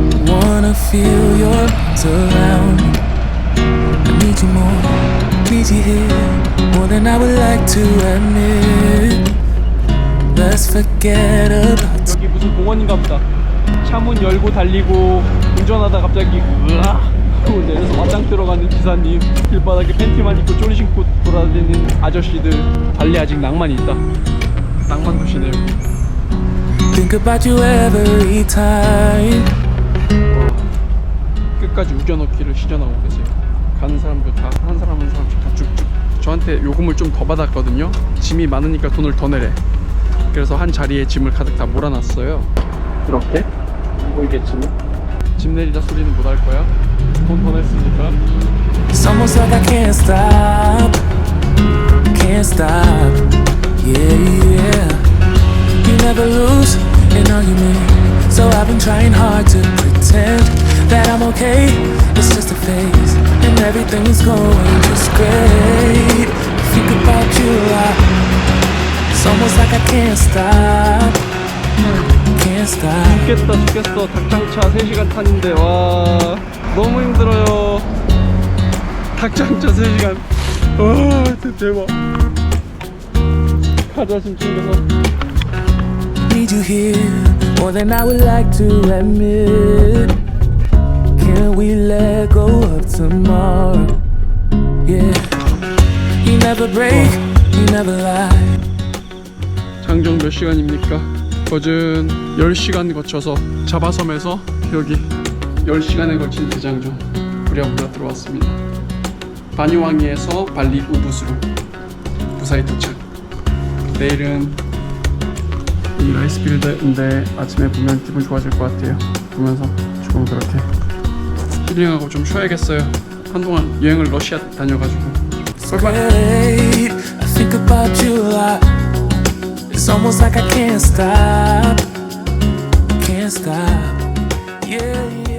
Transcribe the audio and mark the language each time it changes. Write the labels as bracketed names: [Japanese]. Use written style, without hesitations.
[English] Wanna feel your arms around me. I need you more, need you here, more than I would like to admit. Let's forget about [Korean] 여기 무슨 공원인가 보다. 차문 열고 달리고 운전하다 갑자기 으악 하고 내려서 맞짱 들어가는 기사님, 길바닥에 팬티만 입고 쪼리 신고 돌아다니는 아저씨들. 발리 아직 낭만이 있다. 낭만 도시네요. [English] think about you every time. [Korean] 끝까지 우겨넣기를 시전하고 계세요. 가는 사람들 다 한 사람 한 사람씩 다 쭉쭉. 저한테 요금을 좀 더 받았거든요. 짐이 많으니까 돈을 더 내래. 그래서 한 자리에 짐을 가득 다 몰아놨어요. 이렇게 보이겠지만 짐 내리자 소리는 못 할 거야. 돈 더 냈으니까. [English] It's almost like I can't stop, can't stop. Yeah, yeah. You never lose an argument, so I've been trying hard to pretend that I'm okay. It's just a phase, and everything's going just great. I think about you a lot. It's almost like I can't stop, can't stop. [Korean] 죽겠어. 닭장차 3시간 타는데 와 너무 힘들어요. 닭장차 3시간. 와 대박. 가자 짐 챙겨서. [English] Need you here more than I would like to admit. Can we let go of tomorrow? Yeah. You never break, you never lie. [Korean] 장정 몇 시간입니까? 거진 10시간 거쳐서 자바섬에서 여기 10시간에 걸친 대장정 부랴부랴 들어왔습니다. 바뉴왕이에서 발리 우붓으로 무사히 도착. 내일은 이 라이스필드인데 아침에 보면 기분 좋아질 것 같아요. 보면서 조금 그렇게 힐링하고 좀 쉬어야겠어요. 한동안 여행을 러시아 다녀가지고. [English] Great, I think about you a lot. It's almost like I can't stop, can't stop. Yeah.